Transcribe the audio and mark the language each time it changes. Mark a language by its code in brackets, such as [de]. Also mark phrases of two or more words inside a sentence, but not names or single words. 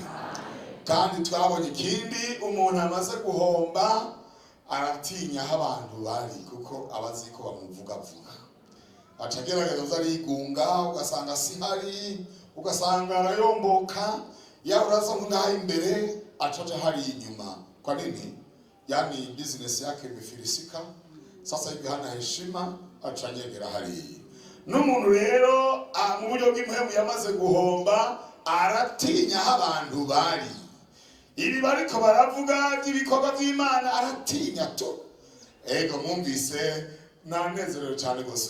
[rn] Kandi twabonye ikindi, umuntu amaze guhomba aratinya aho abantu bari, kuko abazi ko bamuvuga vuga. Acagerageza arigunga, ugasanga sihari, ugasanga arayomboka, yahuraza ngaho imbere acaja hari inyuma. [sw] Kwa nini? Yani business yake imefilisika. Sasa hivi hana heshima, [rn] acanyegera hari. N'umuntu rero mu buryo bw'impemu yamaze guhomba aratinya aho abantu bari. Ibi bariko baravuga by'ibikorwa by'Imana aratinya to. Ego mwumvise nanezerewe cyane gose.